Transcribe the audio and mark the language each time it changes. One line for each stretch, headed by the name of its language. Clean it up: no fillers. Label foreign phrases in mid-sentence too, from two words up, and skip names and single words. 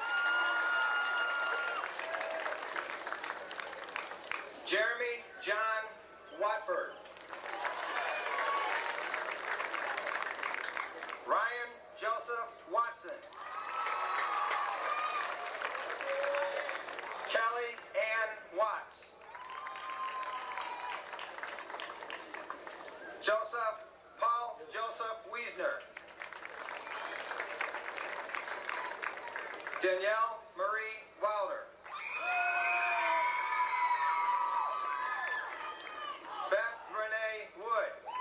English: Jeremy John Watford. Ryan Joseph Watson. Kelly Ann Watts. Joseph Paul Joseph Wiesner. Danielle Marie Wilder. Beth Renee Wood.